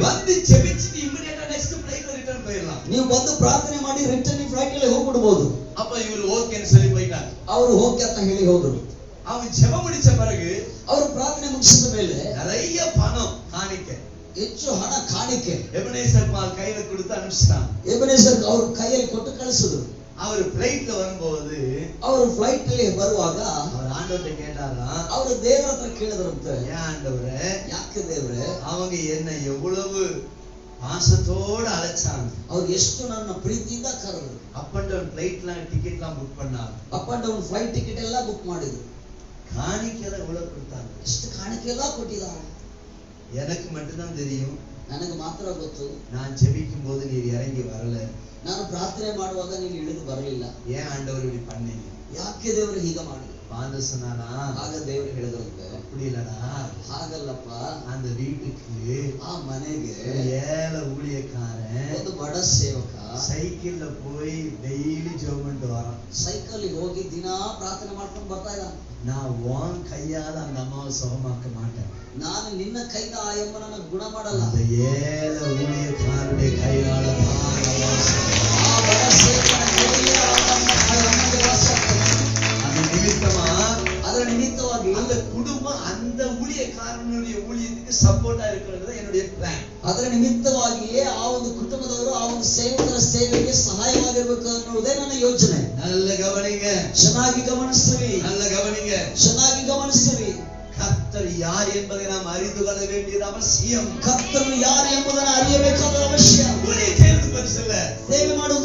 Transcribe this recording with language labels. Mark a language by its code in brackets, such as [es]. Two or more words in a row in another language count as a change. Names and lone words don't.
[ta] வந்து ஜெபிச்சுட்டு [en] immediately next flight return [ta] போயிடலாம், [kn] ನೀವು ಬಂದು ಪ್ರಾರ್ಥನೆ ಮಾಡಿ ರಿಟರ್ನ್ ಫ್ಲೈಟ್ ಅಲ್ಲಿ ಹೋಗ್ಬಿಡ್ಬೋದು. [ta] அப்ப இவரு ஓகேன்னு சொல்லி போயிட்டார். [kn] ಅವರು ಓಕೆ ಅಂತ ಹೇಳಿ ಹೋದ್ರು. [ta] அவன் ஜெபம் முடிச்ச பிறகு [kn] ಅವರು ಪ್ರಾರ್ಥನೆ ಮುಗಿಸಿದ ಮೇಲೆ [ta] நிறைய பணம் காணிக்க [kn] ಹೆಚ್ಚು ಹಣ ಕಾಣಿಕೆ [ta] எபனேசர் பால் கையில கொடுத்து அனுப்பிச்சிட்டான். [kn] ಎಬೆನೆಸರ್ ಅವರು ಕೈಯಲ್ಲಿ ಕೊಟ್ಟು ಕಳಿಸಿದ್ರು. [ta] அவர் ஃளைட்ல வரும்போது, [kn] ಅವರು ಫ್ಲೈಟ್ ಅಲ್ಲಿ ಬರುವಾಗ [ta] அவர் ஆண்டவர்கிட்ட கேட்டாரா, [kn] ಅವರು ದೇವರ ಹತ್ರ ಕೇಳಿದ್ರಂತೆ, [ta] ஏன் ஆண்டவரே, [kn] ಯಾಕೆ ದೇವ್ರೆ, [ta] அவங்க என்ன எவ்வளவு பாசத்தோட அழைச்சாங்க, [kn] ಅವ್ರು ಎಷ್ಟು ನನ್ನ ಪ್ರೀತಿಯಿಂದ ಕರೆದ್ರು, [en] up and down flight ticket [ta] புக் பண்ணாங்க, [en] up and down flight ticket [kn] ಎಲ್ಲ ಬುಕ್ ಮಾಡಿದ್ರು, [ta] காணிக்கை எவ்வளவு கொடுத்தாங்க. [kn] ಎಷ್ಟು ಕಾಣಿಕೆ ಎಲ್ಲ ಕೊಟ್ಟಿದ್ದಾರೆ. [ta] எனக்கு மட்டும்தான் தெரியும், [kn] ನನಗೆ ಮಾತ್ರ ಗೊತ್ತು, [ta] நான் ஜெபிக்கும் போது நீர் இறங்கி வரல, [kn] ನಾನು ಪ್ರಾರ್ಥನೆ ಮಾಡುವಾಗ ನೀನು ಇಳಿದು ಬರಲಿಲ್ಲ, [ta] ஏன் ஆண்டவர் இப்படி பண்ணீங்க, [kn] ಯಾಕೆ ದೇವರು ಹೀಗೆ ಮಾಡಿದ್ರು. [ta] பாந்து சொன்னானா, [kn] ಆಗ ದೇವರು ಹೇಳಿದ್ರಂತೆ, [ta] அப்படி இல்லடா, [kn] ಹಾಗಲ್ಲಪ್ಪ, [ta] அந்த வீட்டுக்கு [kn] ಆ ಮನೆಗೆ [ta] ஏழை ஊழியக்காரன் [kn] ಒಂದು ಬಡ ಸೇವಕ [ta] சைக்கிள்ல போய் டெய்லி ஜெபம் பண்ணிட்டு வரான், [kn] ಸೈಕಲ್ ಹೋಗಿ ದಿನಾ ಪ್ರಾರ್ಥನೆ ಮಾಡ್ಕೊಂಡು ಬರ್ತಾ ಇದ್ದಾನೆ. [ta] நான் உன் கையால அந்த அம்மாவை சுகமாக்க மாட்டேன், [kn] ನಾನು ನಿನ್ನ ಕೈದ ಆ ಯಮ್ಮನನ್ನ ಗುಣ ಮಾಡಲ್ಲ, [ta] அந்த ஏழை ஊழியக்காரனுடைய கையால தான் [kn] ಆ ಬಡ ಸೇವಕನ ಕೈಯಲ್ಲಿ ಆ ಯಮ್ಮನಿಗೆ ವಾಸ ಆಗ್ತದೆ. [ta] அந்த நிமித்தமா [kn] ಅದರ ನಿಮಿತ್ತವಾಗಿ [ta] அந்த குடும்பம் அந்த ஊழியக்காரனுடைய ஊழியத்துக்கு சப்போர்ட்டா இருக்கிறது என்னுடைய பிளான். [kn] ಅದರ ನಿಮಿತ್ತವಾಗಿಯೇ ಆ ಒಂದು ಕುಟುಂಬದವರು ಆ ಒಂದು ಸೇವಕರ ಸೇವೆಗೆ ಸಹಾಯವಾಗಿರ್ಬೇಕು ಅನ್ನೋದೇ ನನ್ನ ಯೋಚನೆ. [ta] நல்ல கவனிங்க, [kn] ಚೆನ್ನಾಗಿ ಗಮನಿಸ್ತೀರಿ, [ta] நல்ல கவனிங்க. [kn] ಚೆನ್ನಾಗಿ ಗಮನಿಸ್ತೀರಿ. [ta] கர்த்தர் யார் என்பதை நாம் அறிந்து கொள்ள வேண்டியது அவசியம். [kn] ಕರ್ತನು ಯಾರು ಎಂಬುದನ್ನು ಅರಿಯಬೇಕಾದ ಅವಶ್ಯ. [ta] ஊழியம் செய்யறது பெருசு இல்ல, [kn] ಸೇವೆ